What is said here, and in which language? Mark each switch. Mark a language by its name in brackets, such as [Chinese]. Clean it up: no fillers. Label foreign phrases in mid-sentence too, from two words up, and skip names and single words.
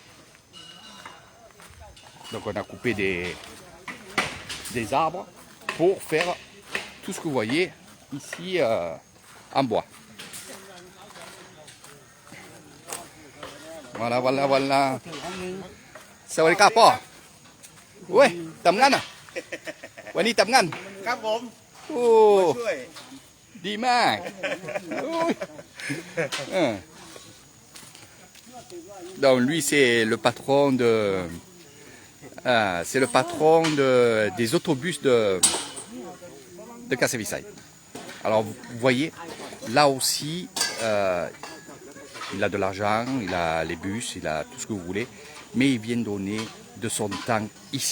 [French] Donc on a coupé des arbres pour faire tout ce que vous voyez ici en bois. Voilà. [Thai] สวัสดีพ่อ. Ouais, ทำงานอ่ะ วันนี้ทำงาน ครับผม โอ้ ช่วย ดีมากโอ้ย [French] Donc lui c'est le patron des autobus de Kassevisai. Alors vous voyez, là aussi il a de l'argent, il a les bus, il a tout ce que vous voulez, mais il vient donner de son temps ici.